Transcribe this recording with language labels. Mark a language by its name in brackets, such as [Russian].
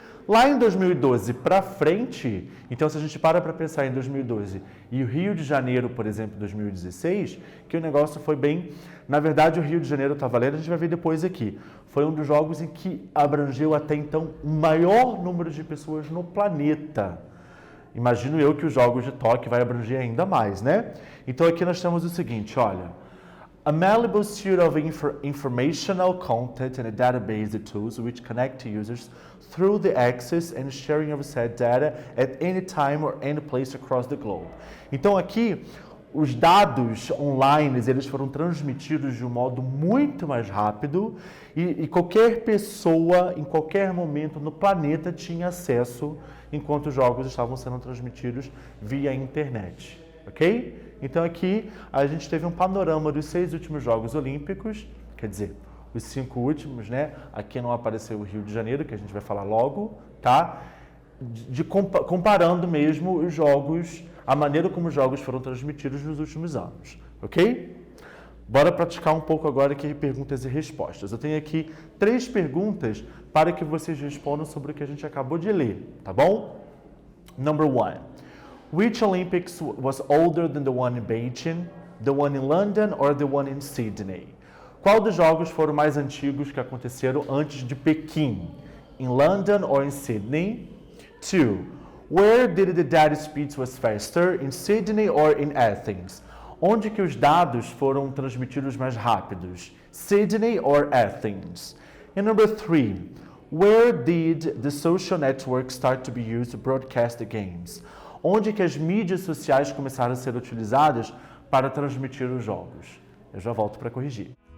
[Portuguese] Lá em 2012 para frente, então se a gente para pensar em 2012 e o Rio de Janeiro, por exemplo, 2016, que o negócio foi bem... Na verdade, o Rio de Janeiro está valendo, a gente vai ver depois aqui. Foi um dos jogos em que abrangeu até então o maior número de pessoas no planeta. Imagino eu que os Jogos de Tóquio vai abranger ainda mais, né? Então aqui nós temos o seguinte, olha. [English] A malleable suite of informational content and a database of tools which connect to users through the access and sharing of said data at any time or any place across the globe. [Portuguese] Então aqui, os dados online, eles foram transmitidos de um modo muito mais rápido e qualquer pessoa, em qualquer momento no planeta, tinha acesso enquanto os jogos estavam sendo transmitidos via internet, ok? Então aqui a gente teve um panorama dos 6 últimos Jogos Olímpicos, quer dizer, os 5 últimos, né? Aqui não apareceu o Rio de Janeiro, que a gente vai falar logo, tá? Comparando mesmo os jogos, a maneira como os jogos foram transmitidos nos últimos anos, ok? Bora praticar um pouco agora aqui perguntas e respostas. Eu tenho aqui 3 perguntas para que vocês respondam sobre o que a gente acabou de ler, tá bom? [English] Number 1. Which Olympics was older than the one in Beijing, the one in London or the one in Sydney? [Portuguese] Qual dos jogos foram mais antigos que aconteceram antes de Pequim? [English] In London or in Sydney? 2. Where did the data speeds was faster? In Sydney or in Athens? [Portuguese] Onde que os dados foram transmitidos mais rápidos? [English] Sydney or Athens? And number 3. Where did the social network start to be used to broadcast the games? [Portuguese] Onde que as mídias sociais começaram a ser utilizadas para transmitir os jogos? Eu já volto para corrigir.